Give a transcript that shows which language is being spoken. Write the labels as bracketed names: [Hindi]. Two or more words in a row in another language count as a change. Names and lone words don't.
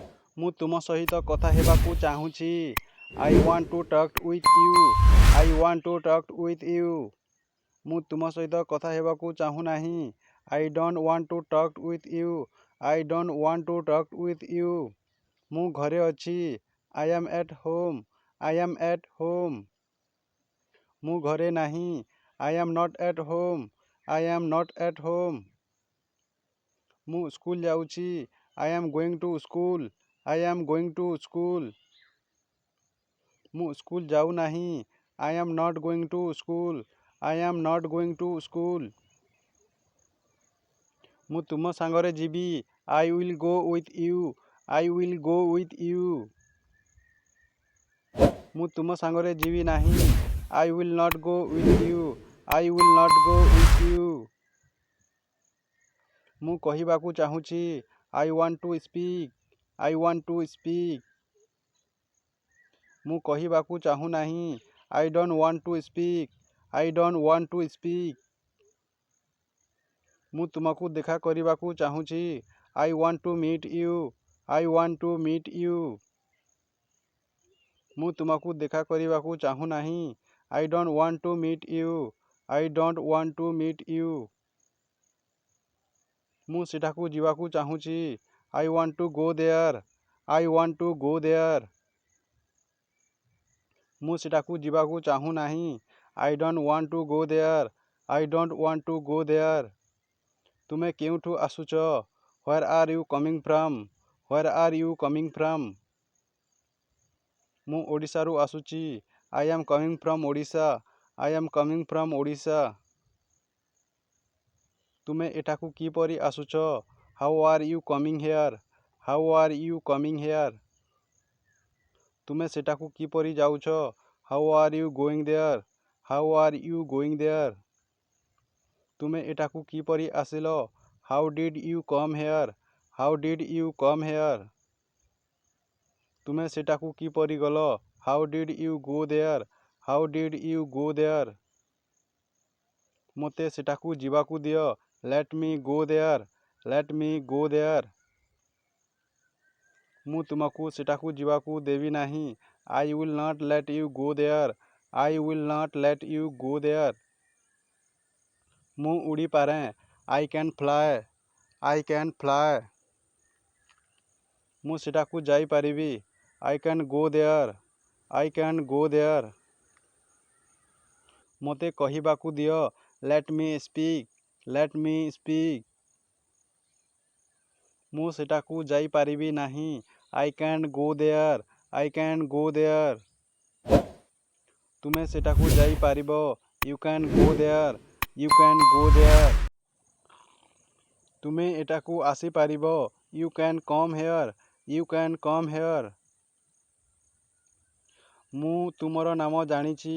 [Odia] ମୁଁ ତୁମ ସହିତ କଥା ହେବାକୁ ଚାହୁଁଛି। [English] I want to talk with you. I want to talk with you. [Odia] ମୁଁ ତୁମ ସହିତ କଥା ହେବାକୁ ଚାହୁଁନାହିଁ। [English] I don't want to talk with you. I don't want to talk with you. [Odia] ମୁଁ ଘରେ ଅଛି। [English] I am at home. I am at home. [Odia] ମୁଁ ଘରେ ନାହିଁ। [English] I am not at home. I am not at home. [Odia] ମୁଁ ସ୍କୁଲ ଯାଉଛି। [English] I am going to school. I am going to school. [Odia] ମୁଁ ସ୍କୁଲ ଯାଉନାହିଁ। [English] I am not going to school. I am not going to school. [Odia] ମୁଁ ତୁମ ସାଙ୍ଗରେ ଯିବି। [English] I will go with you. I will go with you. [Odia] ମୁଁ ତୁମ ସାଙ୍ଗରେ ଯିବି ନାହିଁ। [English] I will not go with you. I will not go with you. [Odia] ମୁଁ କହିବାକୁ ଚାହୁଁଛି। [English] I want to speak. I want to speak. [Odia] ମୁଁ କହିବାକୁ ଚାହୁଁନାହିଁ। [English] I don't want to speak. I don't want to speak. [Odia] ମୁଁ ତୁମକୁ ଦେଖା କରିବାକୁ ଚାହୁଁଛି। [English] I want to meet you. I want to meet you. [Odia] ମୁଁ ତୁମକୁ ଦେଖା କରିବାକୁ ଚାହୁଁନାହିଁ। [English] I don't want to meet you. I don't want to meet you. [Odia] ମୁଁ ସେଠାକୁ ଯିବାକୁ ଚାହୁଁଛି। [English] I want to go there. I want to go there. [Odia] ମୁଁ ସେଠାକୁ ଯିବାକୁ ଚାହୁଁନାହିଁ। [English] I don't want to go there. I don't want to go there. [Odia] ତୁମେ କେଉଁଠୁ ଆସୁଛ? [English] Where are you coming from? Where are you coming from? [Odia] ମୁଁ ଓଡ଼ିଶାରୁ ଆସୁଛି। [English] I am coming from Odisha. I am coming from Odisha. [Odia] ତୁମେ ଏଠାକୁ କିପରି ଆସୁଛ? [English] How are you coming here? How are you coming here? [Odia] ତୁମେ ସେଠାକୁ କିପରି ଯାଉଛ? [English] How are you going there? How are you going there? [Odia] ତୁମେ ଏଠାକୁ କିପରି ଆସିଲ? [English] How did you come here? How did you come here? [Odia] ତୁମେ ସେଠାକୁ କିପରି ଗଲ? [English] How did you go there? How did you go there? [Odia] ମୋତେ ସେଠାକୁ ଯିବାକୁ ଦିଅ। [English] Let me go there. Let me go there. [Odia] ମୁଁ ତୁମକୁ ସେଠାକୁ ଯିବାକୁ ଦେବି ନାହିଁ। [English] I will not let you go there. I will not let you go there. [Odia] ମୁଁ ଉଡ଼ିପାରେ। [English] I can fly. I can fly. [Odia] ମୁଁ ସେଠାକୁ ଯାଇପାରିବି। [English] I can go there. I can go there. [Odia] ମୋତେ କହିବାକୁ ଦିଅ। [English] Let me speak. Let me speak. [Odia] ମୁଁ ସେଠାକୁ ଯାଇପାରିବି ନାହିଁ। [English] I can't go there. I can't go there. [Odia] ତୁମେ ସେଠାକୁ ଯାଇପାରିବ। [English] You can go there. You can go there. [Odia] ତୁମେ ଏଠାକୁ ଆସିପାରିବ। [English] You can come here. You can come here. [Odia] ମୁଁ ତୁମର ନାମ ଜାଣିଛି।